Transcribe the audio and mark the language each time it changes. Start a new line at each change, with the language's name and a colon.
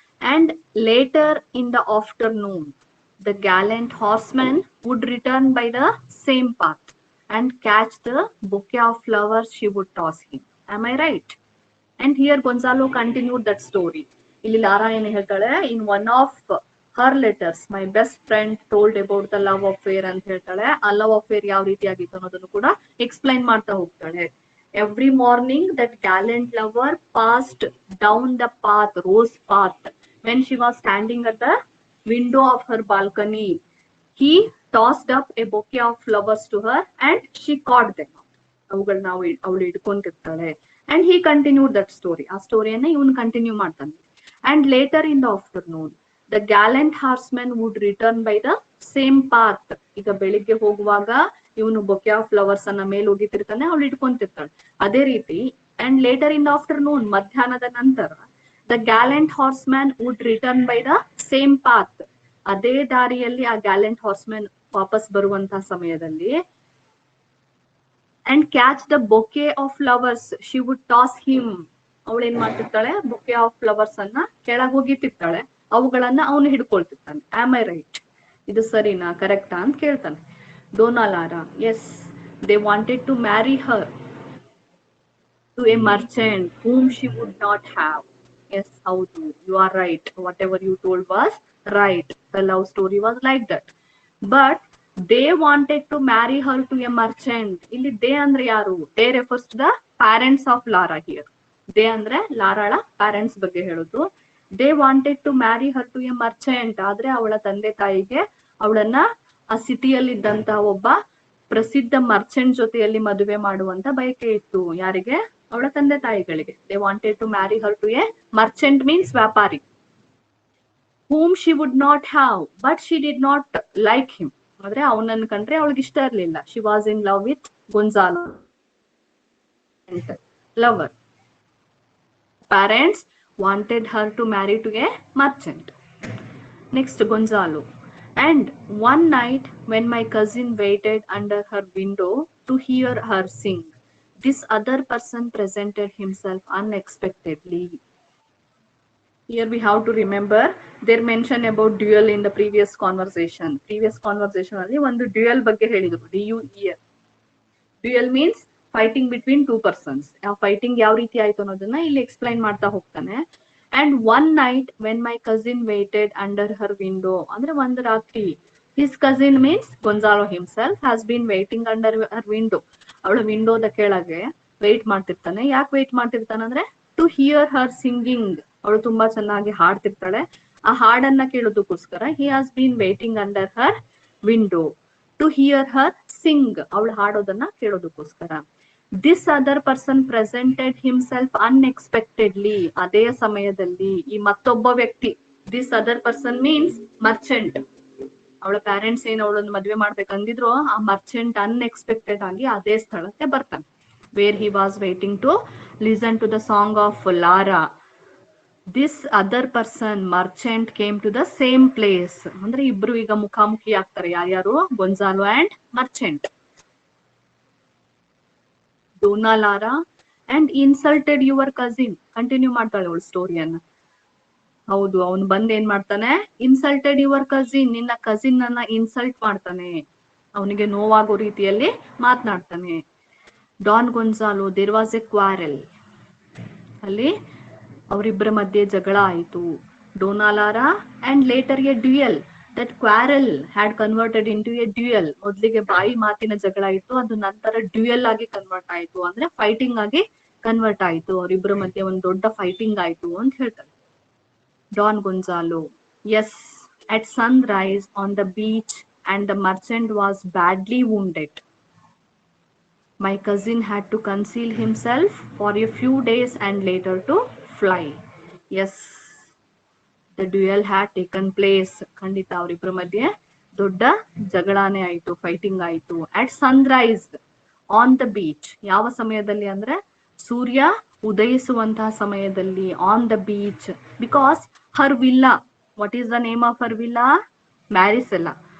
English: And later in the afternoon, the gallant horseman would return by the same path and catch the bouquet of flowers she would toss him. Am I right? And here Gonzalo continued that story.
Kannada: Illi Lara ಏನು ಹೇಳ್ತಾಳೆ,
English: in one of her letters my best friend told about the love affair
Kannada: ಅಂತ ಹೇಳ್ತಾಳೆ. ಆ love affair ಯಾವ ರೀತಿಯಾಗಿತ್ತು ಅನ್ನೋದನ್ನು ಕೂಡ explain ಮಾಡ್ತಾ ಹೋಗ್ತಾಳೆ.
English: Every morning that gallant lover passed down the path, rose path, when she was standing at the window of her balcony. He tossed up a bouquet of flowers to her and she caught them.
Kannada: ಅವುಗಳನ್ನ ಅವಳು ಇಟ್ಕೊಂಡಿರ್ತಾಳೆ.
English: And he continued that story.
Kannada: ಆ ಸ್ಟೋರಿಯನ್ನ ಇವನು continue ಮಾಡ್ತಾನೆ.
English: And later in the afternoon, the gallant horseman would return by the same path.
Kannada: ಈಗ ಬೆಳಿಗ್ಗೆ ಹೋಗುವಾಗ ಇವನು bouquet of flowers ಅನ್ನ ಮೇಲೆ ಹೋಗಿತಿರ್ತಾನೆ, ಅವಳು ಇಟ್ಕೊಂತಿರ್ತಾಳೆ. ಅದೇ ರೀತಿ
English: and later in the afternoon,
Kannada: ಮಧ್ಯಾಹ್ನದ ನಂತರ,
English: The gallant horseman would return by the same path.
Kannada: ಅದೇ ದಾರಿಯಲ್ಲಿ ಆ ಗ್ಯಾಲೆಂಟ್ ಹಾರ್ಸ್ಮ್ಯಾನ್ ವಾಪಸ್ ಬರುವಂತಹ ಸಮಯದಲ್ಲಿ
English: And catch the bouquet of flowers she would toss him.
Kannada: ಅವಳು ಏನ್ ಮಾಡ್ತಿರ್ತಾಳೆ, ಬೊಕೆ ಆಫ್ ಫ್ಲವರ್ಸ್ ಅನ್ನ ಕೆಳಗೆ ಹೋಗಿತಿರ್ತಾಳೆ, ಅವುಗಳನ್ನ ಅವನು ಹಿಡ್ಕೊಳ್ತಿರ್ತಾನೆ.
English: Am I right?
Kannada: ಇದು ಸರಿನಾ, ಕರೆಕ್ಟಾ ಅಂತ ಕೇಳ್ತಾನೆ.
English: Donna Lara, yes, they wanted to marry her to a merchant whom she would not have. Yes, houdu, you are right. Whatever you told was right. The love story was like that. But they wanted to marry her to a merchant. Illi they
Kannada: andre yaru?
English: They refers to the parents of Lara here. They andre Larala parents
Kannada: ಬಗ್ಗೆ ಹೇಳುದು.
English: They wanted to marry her to a merchant.
Kannada: ಆದ್ರೆ ಅವಳ ತಂದೆ ತಾಯಿಗೆ ಅವಳನ್ನ ಆ ಸಿಟಿಯಲ್ಲಿ ಇದ್ದಂತಹ ಒಬ್ಬ ಪ್ರಸಿದ್ಧ ಮರ್ಚೆಂಟ್ ಜೊತೆಯಲ್ಲಿ ಮದುವೆ ಮಾಡುವಂತ ಬಯಕೆ ಇತ್ತು. ಯಾರಿಗೆ? ಅವಳ ತಂದೆ ತಾಯಿಗಳಿಗೆ.
English: They wanted to marry her to a merchant means ವ್ಯಾಪಾರಿ. whom she would not have, but she did not like him.
Kannada: ಆದ್ರೆ ಅವನನ್ನ ಕಂಡ್ರೆ ಅವಳಿಗೆ ಇಷ್ಟ ಇರ್ಲಿಲ್ಲ.
English: she was in love with Gonzalo, lover. Parents wanted her to marry to a merchant. Next, Gonzalo. And one night when my cousin waited under her window to hear her sing, this other person presented himself unexpectedly. Here we have to remember their mention about duel in the previous conversation.
Kannada: Previous conversation alli ಒಂದು duel ಬಗ್ಗೆ ಹೇಳಿದ್ರು. DUEL.
English: Duel means fighting between two persons.
Kannada: ಆ fighting ಯಾವ ರೀತಿ ಆಯ್ತು ಅನ್ನೋದನ್ನ ಇಲ್ಲಿ explain ಮಾಡ್ತಾ ಹೋಗ್ತಾನೆ.
English: And one night when my cousin waited under her window,
Kannada: ಅಂದ್ರೆ ಒಂದು ರಾತ್ರಿ,
English: his cousin means Gonzalo himself has been waiting under her window.
Kannada: ಅವಳ ವಿಂಡೋದ ಕೆಳಗೆ ವೇಟ್ ಮಾಡ್ತಿರ್ತಾನೆ. ಯಾಕೆ ವೇಟ್ ಮಾಡ್ತಿರ್ತಾನೆ ಅಂದ್ರೆ
English: to hear her singing.
Kannada: ಅವಳು ತುಂಬಾ ಚೆನ್ನಾಗಿ ಹಾಡ್ತಿರ್ತಾಳೆ. ಆ ಹಾಡನ್ನ ಕೇಳೋದಕ್ಕೋಸ್ಕರ
English: he has been waiting under her window to hear her sing.
Kannada: ಅವಳು ಹಾಡೋದನ್ನ ಕೇಳೋದಕ್ಕೋಸ್ಕರ.
English: This other person presented himself unexpectedly.
Kannada: ಅದೇ ಸಮಯದಲ್ಲಿ ಈ ಮತ್ತೊಬ್ಬ ವ್ಯಕ್ತಿ,
English: this other person means merchant.
Kannada: ಅವಳ ಪ್ಯಾರೆಂಟ್ಸ್ ಏನ್ ಅವಳನ್ನು ಮದ್ವೆ ಮಾಡ್ಬೇಕಂದಿದ್ರು, ಆ ಮರ್ಚೆಂಟ್ ಅನ್ಎಕ್ಸ್ಪೆಕ್ಟೆಡ್ ಆಗಿ ಅದೇ ಸ್ಥಳಕ್ಕೆ ಬರ್ತಾನೆ.
English: where he was waiting to listen to the song of Lara. This other person, merchant, came to the same place.
Kannada: ಅಂದ್ರೆ ಇಬ್ರು ಈಗ ಮುಖಾಮುಖಿ ಆಗ್ತಾರೆ. ಯಾರ್ಯಾರು? Gonzalo and Merchant. Donna Lara
English: And insulted your cousin.
Kannada: Continue ಮಾಡ್ತಾಳೆ ಅವಳು ಸ್ಟೋರಿಯನ್ನ. ಹೌದು, ಅವನು ಬಂದ್ ಏನ್ ಮಾಡ್ತಾನೆ,
English: insulted your cousin,
Kannada: ನಿನ್ನ ಕಸಿನ್ ಅನ್ನ ಇನ್ಸಲ್ಟ್ ಮಾಡ್ತಾನೆ, ಅವನಿಗೆ ನೋವಾಗೋ ರೀತಿಯಲ್ಲಿ ಮಾತನಾಡ್ತಾನೆ. Don Gonzalo,
English: there was a quarrel,
Kannada: ಅಲ್ಲಿ ಅವರಿಬ್ಬರ ಮಧ್ಯೆ ಜಗಳ ಆಯಿತು.
English: Donna Lara and later a duel. That quarrel had converted into a duel.
Kannada: ಮೊದ್ಲಿಗೆ ಬಾಯಿ ಮಾತಿನ ಜಗಳ ಇತ್ತು, ಅದು ನಂತರ ಡ್ಯೂಯಲ್ ಆಗಿ ಕನ್ವರ್ಟ್ ಆಯ್ತು, ಅಂದ್ರೆ ಫೈಟಿಂಗ್ ಆಗಿ ಕನ್ವರ್ಟ್ ಆಯ್ತು. ಅವರಿಬ್ಬರ ಮಧ್ಯೆ ಒಂದು ದೊಡ್ಡ ಫೈಟಿಂಗ್ ಆಯ್ತು ಅಂತ ಹೇಳ್ತಾರೆ.
English: Don Gonzalo, yes, at sunrise on the beach and the merchant was badly wounded. My cousin had to conceal himself for a few days and later to fly. Yes, the duel had taken place.
Kannada: ಖಂಡಿತ ಅವರಿಬ್ಬರ ಮಧ್ಯೆ ದೊಡ್ಡ ಜಗಳಾನೇ ಆಯ್ತು, fighting ಆಯ್ತು.
English: at sunrise on the beach,
Kannada: ಯಾವ ಸಮಯದಲ್ಲಿ ಅಂದ್ರೆ ಸೂರ್ಯ ಉದಯಿಸುವಂತಹ ಸಮಯದಲ್ಲಿ.
English: On the beach because her villa, what is the name of her villa? Marisela.